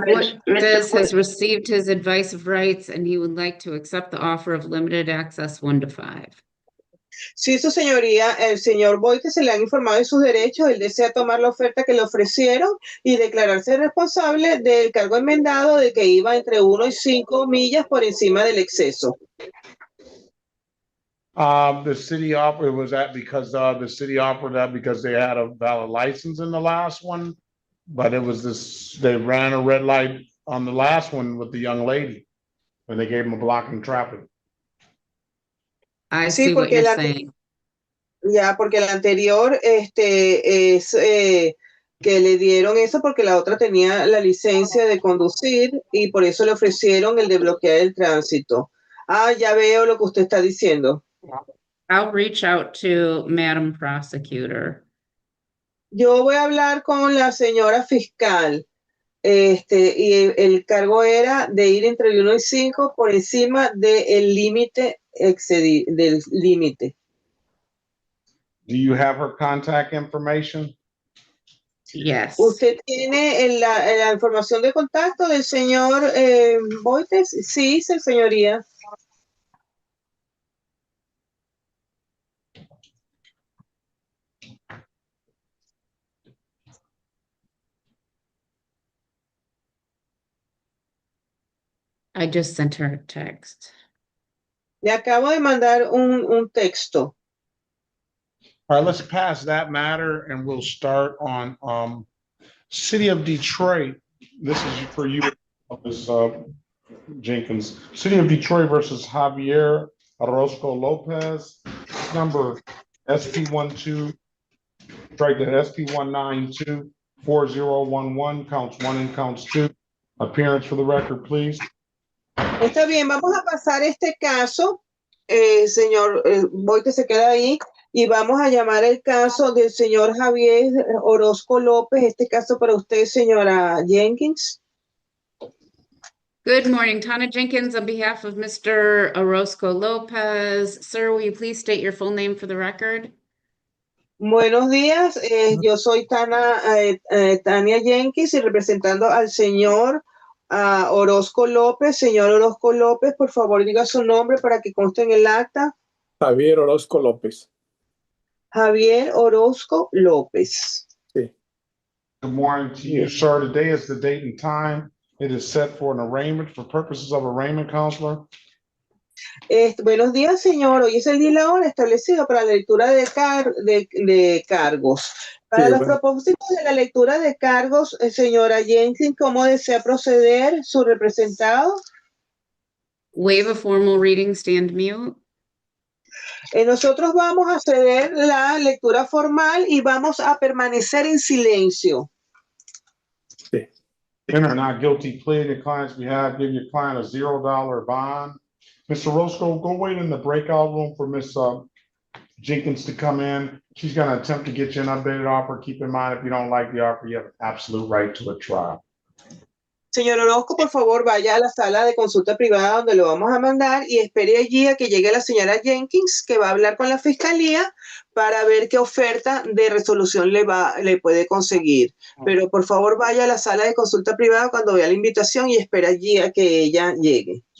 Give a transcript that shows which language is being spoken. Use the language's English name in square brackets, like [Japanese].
[English] Boites has received his advice of rights and he would like to accept the offer of limited access 1 to 5. [Spanish] Sí, su señoría, el señor Boites se le han informado de sus derechos, él desea tomar la oferta que le ofrecieron y declararse responsable del cargo enmendado de que iba entre 1 y 5 millas por encima del exceso. [English] The city offered, was that because the city offered that because they had a valid license in the last one? But it was this, they ran a red light on the last one with the young lady when they gave them a blocking traffic. I see what you're saying. [Spanish] Ya, porque el anterior es que le dieron eso porque la otra tenía la licencia de conducir y por eso le ofrecieron el de bloquear el tránsito. Ah, ya veo lo que usted está diciendo. [English] I'll reach out to Madam Prosecutor. [Spanish] Yo voy a hablar con la señora fiscal. Y el cargo era de ir entre el 1 y 5 por encima del límite del límite. [English] Do you have her contact information? Yes. [Spanish] ¿Usted tiene la información de contacto del señor Boites? Sí, señoría. [English] I just sent her a text. [Spanish] Le acabo de mandar un texto. [English] All right, let's pass that matter and we'll start on City of Detroit. This is for you, Ms. Jenkins. City of Detroit versus Javier Orozco Lopez. Number SP12, strike that SP1924011, counts 1 and counts 2. Appearance for the record, please. [Spanish] Está bien, vamos a pasar este caso. Señor Boite se queda ahí y vamos a llamar el caso del señor Javier Orozco López. Este caso para usted, señora Jenkins. [English] Good morning, Tana Jenkins, on behalf of Mr. Orozco Lopez. Sir, will you please state your full name for the record? [Spanish] Buenos días, yo soy Tania Jenkins y representando al señor Orozco López. Señor Orozco López, por favor diga su nombre para que conste en el acta. Javier Orozco López. Javier Orozco López. Sí. [English] Good morning to you, sir. Today is the date and time. It is set for an arraignment for purposes of arraignment, counselor. [Spanish] Buenos días, señor. Hoy es el día y la hora establecido para la lectura de cargos. Para los propósitos de la lectura de cargos, señora Jenkins, ¿cómo desea proceder su representado? [English] Waive a formal reading, stand mute. [Spanish] Nosotros vamos a ceder la lectura formal y vamos a permanecer en silencio. Sí. [English] Enter not guilty plea in the client's behalf. Give your client a $0 bond. Mr. Roscoe, go wait in the breakout room for Miss Jenkins to come in. She's going to attempt to get you an updated offer. Keep in mind, if you don't like the offer, you have absolute right to a trial. [Spanish] Señor Orozco, por favor, vaya a la sala de consulta privada donde lo vamos a mandar y espere allí a que llegue la señora Jenkins, que va a hablar con la fiscalía para ver qué oferta de resolución le puede conseguir. Pero por favor, vaya a la sala de consulta privada cuando vea la invitación y espere allí a que ella llegue.